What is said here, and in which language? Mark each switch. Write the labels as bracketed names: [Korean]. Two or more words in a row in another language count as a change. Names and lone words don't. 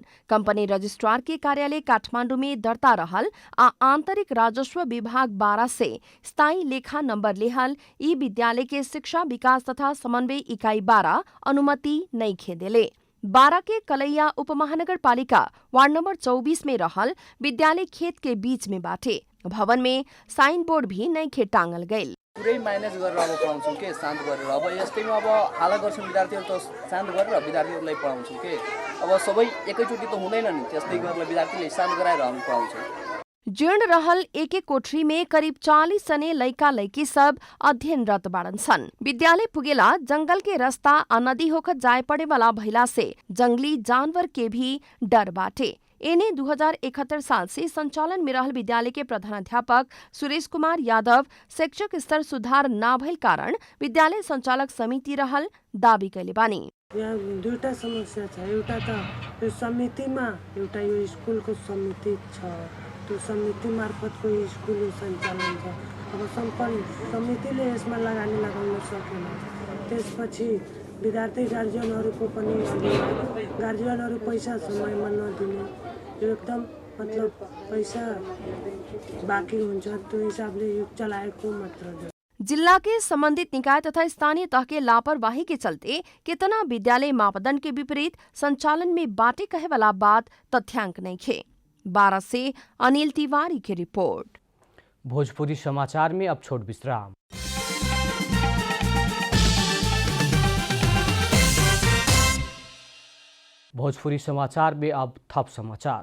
[Bhojpuri] कंपनी रजिस्ट्रार के कार्यालय काठमाडौँ में दर्ता रहल आ आंतरिक राजस्व विभाग बारा से स्थायी लेखा नंबर लेहल ई विद्यालय के शिक्षा विकास तथा समन्वय इकाई बारा अनुमति नइखे देले। बारा के कलैया उपमहानगरपालिका वार्ड नंबर 24 में रहल विद्यालय खेत के बीच में बाटे। भवन में साइन बोर्ड भी नइखे टांगल गइल। [Nepali] पुरै म्यानेज गरेर अब पढाउँछौँ के शान्त गरेर। अब यस्तैमा अब हाला गर्छौँ विद्यार्थीहरू त शान्त गरेर विद्यार्थीहरूलाई पढाउँछौँ के। अब सबै एकैचोटि त हुँदैन नि, त्यस्तै गरेर विद्यार्थीले शान्त गराएर हामी पढाउँछौँ। [Bhojpuri] जीर्ण रहल एक कोठरी में करीब 40 जने लइका लइकी सब अध्ययनरत बाड़न सन। विद्यालय पुगेला जंगल के रास्ता आ नदी होकर जाए पड़े वाला भइला से जंगली जानवर के भी डर बाटे। एने 2071 साल से संचालन में रहल विद्यालय के प्रधानाध्यापक सुरेश कुमार यादव शैक्षिक स्तर सुधार ना भइल कारण विद्यालय संचालक समिति रहल दावी कैले बानी। [Nepali] यहाँ दुईटा समस्या छ। एउटा त यो समितिमा एउटा यो स्कुलको समिति छ, त्यो समिति मार्फतको यो स्कुल सञ्चालन छ। अब सम्पन्न समितिले यसमा लगानी लगाउन सकेन। त्यसपछि विद्यार्थी गार्जियनहरूको पनि गार्जियनहरू पैसा समयमा नदिने, यो एकदम मतलब पैसा बाँकी हुन्छ, त्यो हिसाबले यो चलाएको मात्र हो। [Bhojpuri] जिला के संबंधित निकाय तथा स्थानीय तह के लापरवाही के चलते कितना विद्यालय मापदंड के विपरीत संचालन में बाटे कहे वाला बात तथ्यांक नहीं खे। बारा से अनिल तिवारी की रिपोर्ट। भोजपुरी समाचार में अब छोट विश्राम। भोजपुरी समाचार में अब थप समाचार।